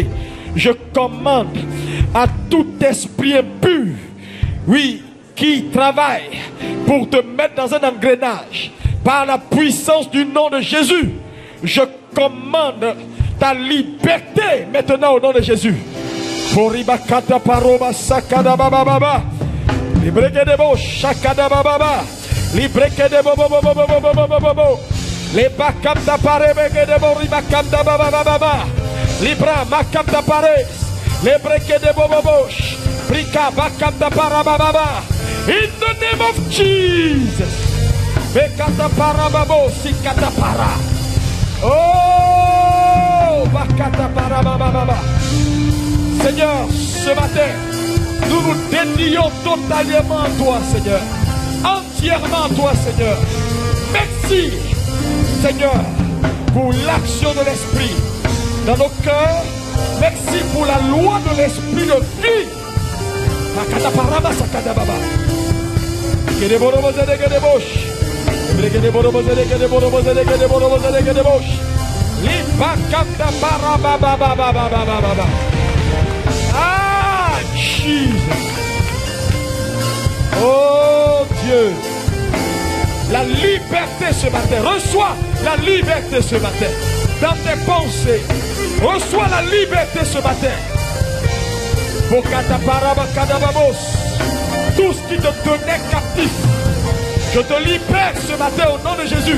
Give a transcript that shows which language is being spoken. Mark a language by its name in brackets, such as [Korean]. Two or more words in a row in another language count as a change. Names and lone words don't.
[French] Je commande à tout esprit impur, oui, qui travaille pour te mettre dans un engrenage, par la puissance du nom de Jésus, je commande ta liberté maintenant au nom de Jésus. Poribakata paroba sakada baba baba. Libreke de bo shakada baba baba. Libreke de bo bo bo bo bo bo bo bo bo. Les bakam da pare beke de bo ribakam da baba baba baba. Libra makam da pare. Les breke de bo bo bo. Brika bakam da para baba baba. [English] In the name of Jesus. Bekata para babo sikata para. Oh, bakata para baba baba. [French] Seigneur, ce matin, nous nous dédions totalement à toi, Seigneur. Entièrement à toi, Seigneur. Merci, Seigneur, pour l'action de l'Esprit dans nos cœurs. Merci pour la loi de l'Esprit de vie. Bakata para baba sakata baba. Kede boro zede kede bosh. Kede boro zede kede boro zede kede boro zede kede bosh. Li bakata para baba baba baba baba. Ah, Jesus. Oh Dieu. La liberté ce matin. Reçois la liberté ce matin. Dans tes pensées. Reçois la liberté ce matin. Tout ce qui te tenait captif, je te libère ce matin au nom de Jésus.